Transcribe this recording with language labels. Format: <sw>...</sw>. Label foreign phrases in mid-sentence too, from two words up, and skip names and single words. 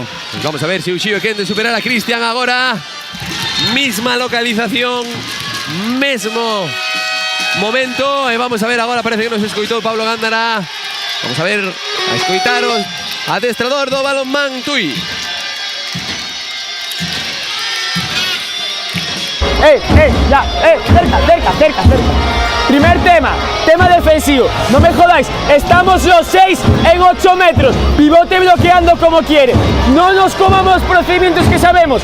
<gl>Pues vamos a ver se Uxío quere superar a Cristian agora.</gl> <es>Misma localización,</es> <gl>mesmo momento. E vamos a ver agora, parece que nos escoitou Pablo Gándara. Vamos a ver, a escoitaros adestrador do Balonmán Tui.</gl> <es>Cerca. Primer tema defensivo. No me jodáis, estamos los 6 en 8 metros. Pivote bloqueando como quiere. No nos comamos procedimientos que sabemos.</es>